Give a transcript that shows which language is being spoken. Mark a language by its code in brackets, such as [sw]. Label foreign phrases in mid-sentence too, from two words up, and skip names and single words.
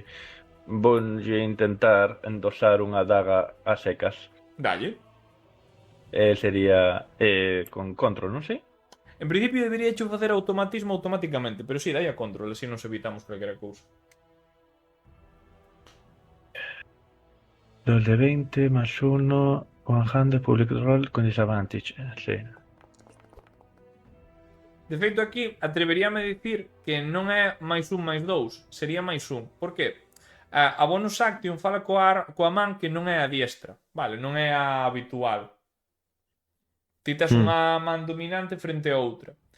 [gl] Vou intentar endosar unha daga a secas. Dalle. Sería con control, non sei? En principio debería hecho facer automatismo automáticamente, pero sí, dai a control, así nos evitamos calquera cousa. [es] 2 de 20 más 1, [en] one-handed public roll con disadvantage. Sí. [gl] De feito, aquí atreveríame a dicir que non é máis 1 máis 2, sería máis 1. Por que? A [en] bonus action [gl] fala coa man que non é a diestra, vale? Non é a habitual. Ti tes unha man dominante frente a outra.